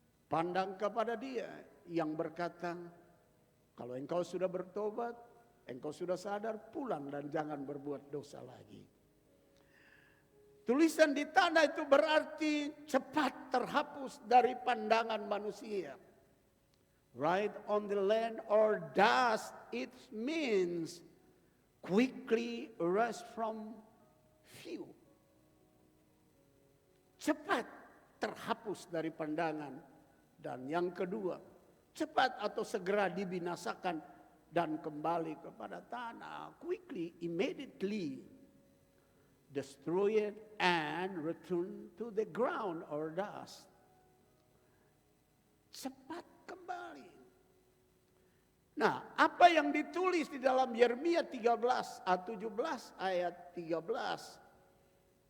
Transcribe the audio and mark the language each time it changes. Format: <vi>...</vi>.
<id>Pandang kepada Dia yang berkata, kalau engkau sudah bertobat, engkau sudah sadar, pulang dan jangan berbuat dosa lagi. Tulisan di tanah itu berarti cepat terhapus dari pandangan manusia.</id> <en>Write on the land or dust, it means quickly erase from view.</en> <id>Cepat terhapus dari pandangan. Dan yang kedua, cepat atau segera dibinasakan dan kembali kepada tanah.</id> <en>Quickly, immediately. Destroy it and return to the ground or dust.</en> <id>Cepat kembali. Nah, apa yang ditulis di dalam Yeremia 17 ayat 13.</id>